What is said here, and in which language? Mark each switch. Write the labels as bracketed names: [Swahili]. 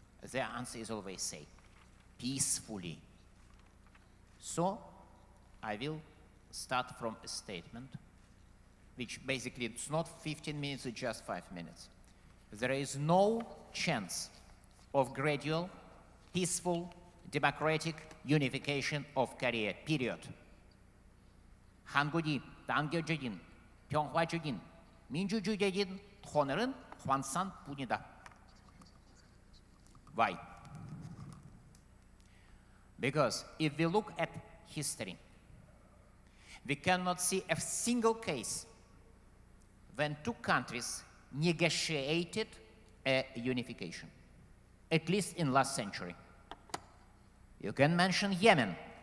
[English] Their answer is always say, peacefully. So I will start from a statement which basically it's not 15 minutes, it's just 5 minutes. There is no chance of gradual, peaceful, democratic unification of Korea, period. [Korean] 한국이 단결적인, 평화적인, 민주주의적인 통일은 환상뿐이다. [English] Why? Because if we look at history, we cannot see a single case when two countries negotiated a unification, at least in last century. You can mention Yemen,